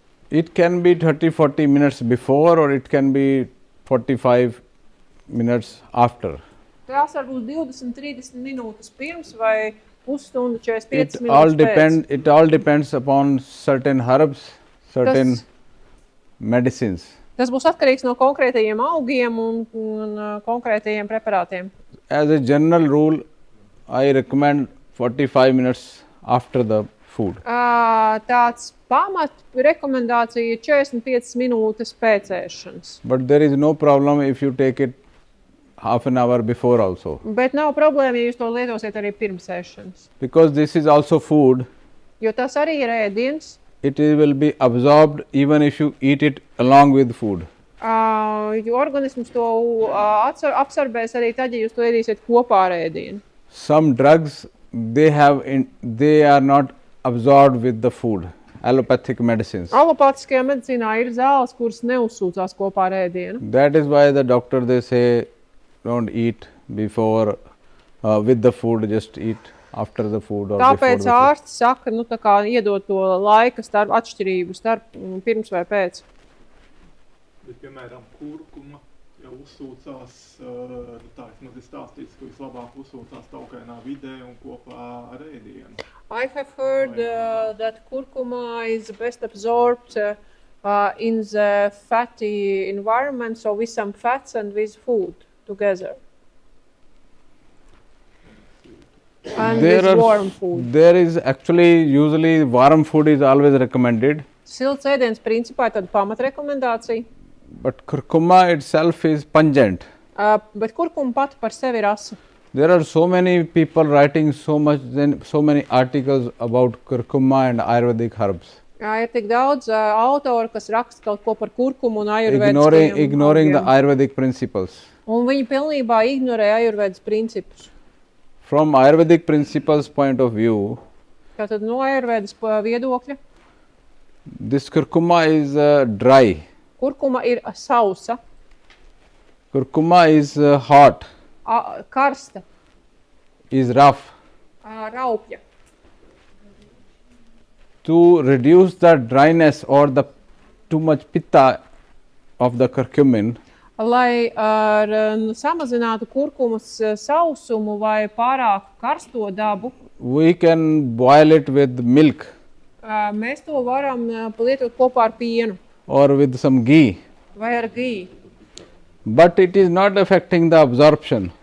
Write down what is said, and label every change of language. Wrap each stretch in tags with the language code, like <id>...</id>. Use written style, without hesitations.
<en>It can be 30-40 minutes before or it can be 45 minutes after.</en> <lv>Tās var būt 20-30 minūtes pirms vai pusstundu 45 minūtes pēc.</lv> <en>It all depends upon certain herbs, certain medicines.</en> <lv>Tas būs atkarīgs no konkrētajiem augiem un konkrētajiem preparātiem.</lv> <en>As a general rule, I recommend 45 minutes after the food.</en> <lv>Tāds pamat rekomendācija 45 minūtes pēc ēšanas.</lv> <en>But there is no problem if you take it half an hour before also.</en> <lv>Bet nav problēma, ja jūs to lietosiet arī pirms ēšanas.</lv> <en>Because this is also food.</en> <lv>Jo tas arī ir ēdiens.</lv> <en>It will be absorbed even if you eat it along with food.</en> <lv>Jo organisms to absorbēs arī tad, ja jūs to ēdīsiet kopā ar ēdienu.</lv> <en>Some drugs, they are not absorbed with the food. Allopathic medicines.</en> <lv>Alopātiskajā medicīnā ir zāles, kuras neuzsūcās kopā ar ēdienu.</lv> <en>That is why the doctor, they say, don't eat before with the food, just eat after the food or</en> <lv>Tāpēc</lv> <en>before the food.</en> <lv>ārsti saka, tā kā iedot to laika atšķirību starp pirms vai pēc. Bet, piemēram, kurkuma jau uzsūcās, tā vismaz ir stāstīts, ka vislabāk uzsūcās taukainā vidē un kopā ar ēdienu.</lv> <en>I have heard that curcuma is best absorbed in the fatty environment, so with some fats and with food together. And with warm food. There is actually, usually warm food is always recommended.</en> <lv>Silts ēdiens principā ir tāda pamatrekomendācija.</lv> <en>But curcuma itself is pungent.</en> <lv>Bet kurkuma pati par sevi ir asa.</lv> <en>There are so many people writing so many articles about curcuma and Ayurvedic herbs.</en> <lv>Ir tik daudz autoru, kas raksta kaut ko par kurkumu un ayurvēdiskajiem</lv> <en>ignoring the Ayurvedic principles.</en> <lv>Un viņi pilnībā ignorē ayurvēdas principus.</lv> <en>From Ayurvedic principles point of view,</en> <lv>Tātad no ayurvēdas viedokļa,</lv> <en>this curcuma is dry.</en> <lv>kurkuma ir sausa,</lv> <en>Curcuma is hot,</en> <lv>karsta,</lv> <en>is rough.</en> <lv>raupja.</lv> <en>To reduce the dryness or the too much pitta of the curcumin,</en> <lv>Lai samazinātu kurkumas sausumu vai pārāk karsto dabu,</lv> <en>we can boil it with milk</en> <lv>mēs to varam lietot kopā ar pienu</lv> <en>or with some ghee.</en> <lv>vai ar giju.</lv> <en>But it is not affecting the absorption.</en>